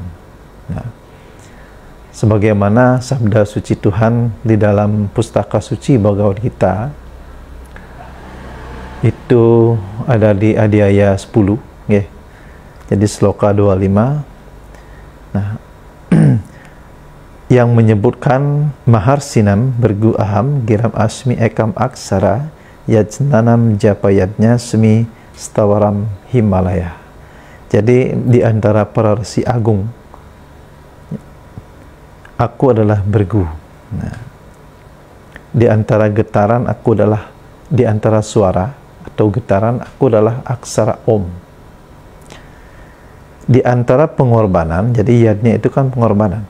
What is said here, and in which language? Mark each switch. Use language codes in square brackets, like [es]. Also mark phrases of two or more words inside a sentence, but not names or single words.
[id] Nah, sebagaimana sabda suci Tuhan di dalam pustaka suci Bhagavad Gita, itu ada di Adhyaya 10 ya. Jadi sloka 25. Nah, yang menyebutkan [sa] Maharsinam bergu aham giram asmi ekam aksara yajnanam japayadnya semi stawaram Himalaya. [id] Jadi di antara para resi agung, aku adalah bergu. Nah, di antara getaran aku adalah, di antara suara atau getaran aku adalah aksara Om. Di antara pengorbanan, jadi yadnya itu kan pengorbanan.